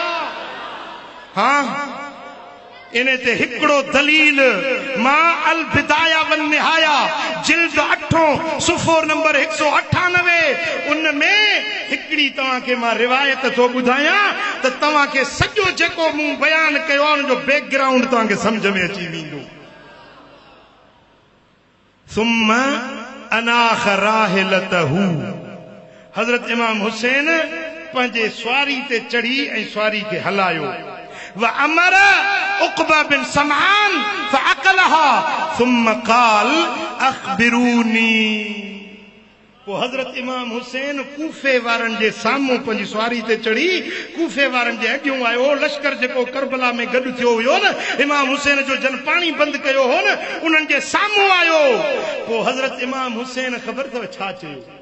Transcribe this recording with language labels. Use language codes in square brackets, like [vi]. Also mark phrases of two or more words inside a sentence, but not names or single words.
[sd] हाँ, इन ते हिकिड़ो दलील मां अल बिदाया वन निहाया जिल्द 8 सुफ़ो नंबर 198 उन में हिकिड़ी तव्हांखे मां रिवायत थो ॿुधायां त तव्हांखे सॼो जेको मूं बयान कयो आहे उन जो बैकग्राउंड तव्हांखे सम्झ में अची वेंदो। [ar] ثم أناخ راحلته, [sd] हज़रत इमाम हुसैन पंहिंजे स्वारी ते चढ़ी ऐं स्वारी खे हलायो। [ar] وأمر عقبة بن سمعان فعقلها ثم قال أخبروني. [sd] पोइ हज़रत इमाम हुसैन कूफे वारनि जे साम्हूं पंहिंजी स्वारी ते चढ़ी कूफे वारनि जे अॻियूं आयो। लश्कर जेको करबला में गॾु थियो हुयो न, इमाम हुसैन जो जन पाणी बंदि कयो हो न, उन्हनि जे साम्हूं आयो। पोइ हज़रत इमाम हुसैन ख़बर अथव छा चयो?